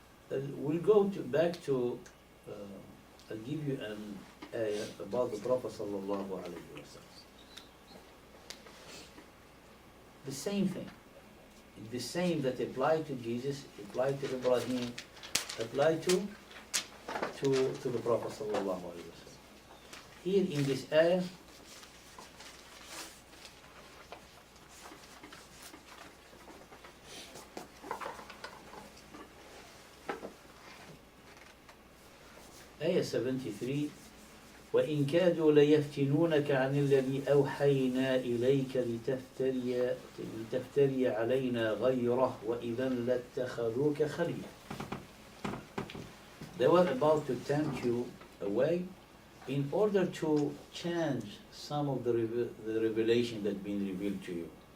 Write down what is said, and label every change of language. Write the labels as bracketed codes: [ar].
[en] We'll go back to, I'll give you an ayah about the Prophet sallallahu alayhi wa sallam. The same thing. The same that applied to Jesus, applied to Ibrahim, applied to the Prophet sallallahu alaihi wasallam. Here in this ayah, ayah 73, [ar] وَإِن كَادُوا لَيَفْتِنُونَكَ عَنِ الَّذِي أَوْحَيْنَا إِلَيْكَ لِتَفْتَرِيَ عَلَيْنَا غَيْرَهُ وَإِذًا لَاتَّخَذُوكَ خَلِيلًا. [en] They were about to tempt you away in order to change some of the revelation that been revealed to you.